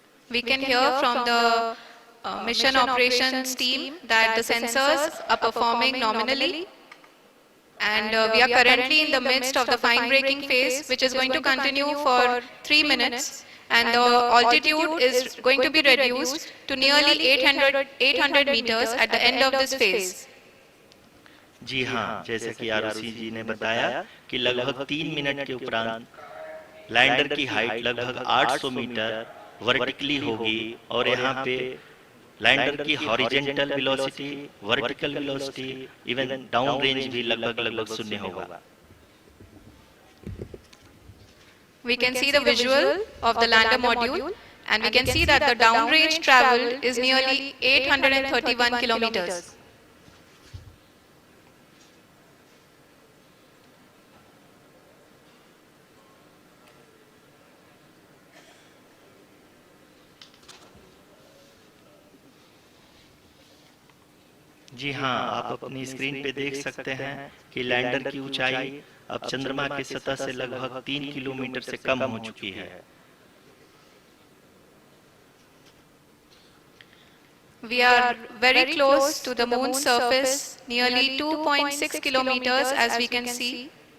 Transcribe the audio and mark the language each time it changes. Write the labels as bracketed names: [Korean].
[English] We can hear from the mission operations team that the sensors are performing nominally. And we are currently in the midst of the fine braking phase, which is going to continue for 3 minutes. And the altitude is going to be reduced to nearly 800 meters at the end of this phase. [Hindi] जी हाँ, जैसे कि आरुषि जी ने बताया कि लगभग 3 minute के उपरांत lander की हाइट लगभग 800 मीटर वर्टिकली होगी और यहाँ पे लैंडर की horizontal velocity, vertical velocity, even down range भी लगभग शून्य होगा। [English] We can see the visual of the lander module and we can see that the downrange traveled is nearly 831 kilometers. [Hindi] जी हाँ, आप अपनी स्क्रीन पे देख सकते हैं कि लैंडर की ऊंचाई अब चंद्रमा की सतह से लगभग 3 किलोमीटर से कम हो चुकी है। [English] We are very close to the moon's surface, nearly 2.6 kilometers as we can see.